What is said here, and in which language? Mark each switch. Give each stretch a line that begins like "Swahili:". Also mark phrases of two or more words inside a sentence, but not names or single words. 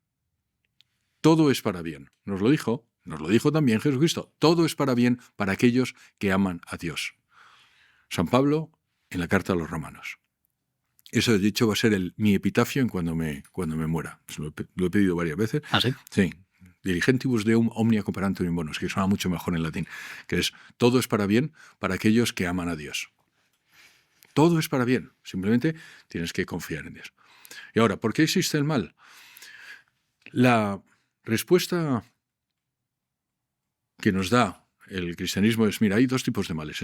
Spanish: Todo es para bien. Nos lo dijo también Jesucristo. Todo es para bien para aquellos que aman a Dios. San Pablo en la carta a los Romanos. Eso de dicho va a ser mi epitafio en cuando me muera. Pues lo he pedido varias veces. ¿Ah, sí? Sí.
Latin: Dirigentibus deum omnia cooperantur in bonus,
Spanish: que suena mucho mejor en latín, que es todo es para bien para aquellos que aman a Dios. Todo es para bien. Simplemente tienes que confiar en Dios. Y ahora, ¿por qué existe el mal? La respuesta que nos da el cristianismo es, mira, hay dos tipos de males.